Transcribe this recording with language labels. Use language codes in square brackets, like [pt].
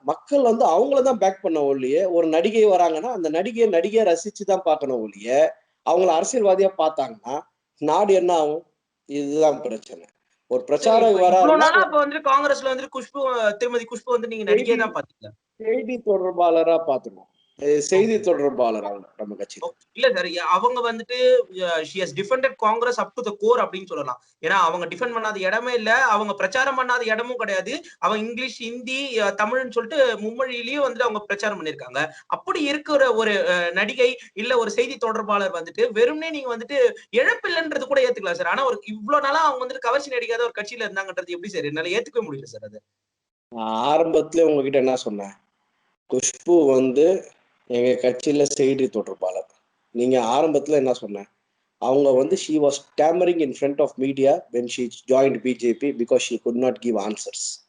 [ta] மக்கள் அவங்களதான் பேக் பண்ண ஒழிய, ஒரு நடிகை வராங்கன்னா அந்த நடிகையை ரசிச்சுதான் பார்க்கணும் ஒழிய, அவங்கள அரசியல்வாதியா பார்த்தாங்கன்னா நாடு என்ன ஆகும்? இதுதான் பிரச்சனை. ஒரு பிரச்சாரம் இவ்வளவு வராருன்னா நாளா அப்ப காங்கிரஸ்ல குஷ்பு, திருமதி குஷ்பு நீங்க நடிகையா தான் பாத்தீங்க. செய்தி தொடர்பாளரா பாத்துருவோம். செய்தி தொடர்பாளர் அவங்க நம்ம கட்சியில. இல்ல சார், அவங்க [en] she has defended Congress up to the core [ta] அப்படின்னு சொல்லலாம். ஏன்னா அவங்க டிஃபெண்ட் பண்ணாத இடமே இல்ல, அவங்க பிரச்சாரம் பண்ணாத இடமும் கிடையாது. அவங்க இங்கிலீஷ், ஹிந்தி, தமிழ்னு சொல்லிட்டு மும்மொழியிலயும் அவங்க பிரச்சாரம் பண்ணிருக்காங்க. அப்படி இருக்கிற ஒரு நடிகை இல்ல ஒரு செய்தி தொடர்பாளர் வெறும்னே நீங்க இழப்பில்லைன்றது கூட ஏத்துக்கலாம் சார். ஆனா ஒரு இவ்வளவு நாளா அவங்க கவர்ச்சி நடிக்காத ஒரு கட்சியில இருந்தாங்கன்றது எப்படி சார் என்னால ஏத்துக்கவே முடியல சார் அது. ஆரம்பத்துல உங்ககிட்ட என்ன சொன்னேன்? குஷ்பு எங்க கட்சியில செய்தி தொடர்பாளர். நீங்க ஆரம்பத்துல என்ன சொன்னேன்? [en] அவங்க she was stammering in front of media when she joined BJP because she could not give answers.